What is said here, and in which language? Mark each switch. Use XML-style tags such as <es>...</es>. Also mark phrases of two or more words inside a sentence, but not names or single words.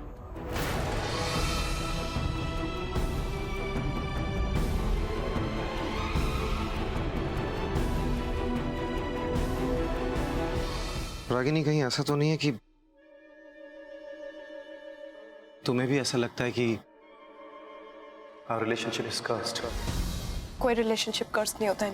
<hi>रागिनी, कहीं ऐसा तो नहीं है कि तुम्हें भी ऐसा लगता है कि</hi> <en>our relationship is cursed?</en> <hi>कोई</hi> <en>relationship curse</en> <hi>नहीं होता है।</hi>